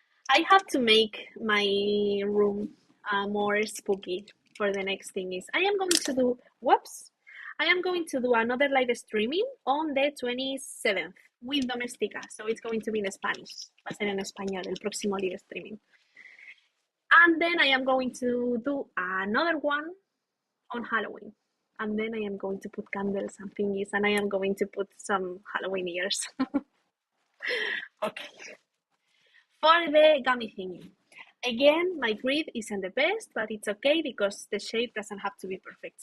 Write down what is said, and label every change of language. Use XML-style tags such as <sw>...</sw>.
<en>I have to make my room more spooky for the next thing is I am going to do, whoops, I am going to do another live streaming on the 27th with Domestica. So it's going to be in Spanish.</en> <es>Va a ser en español, el próximo live streaming.</es> <en>And then I am going to do another one on Halloween. And then I am going to put candles and thingies, and I am going to put some Halloween ears. Okay. For the gummy thingy. Again, my grid isn't the best, but it's okay because the shape doesn't have to be perfect.</en>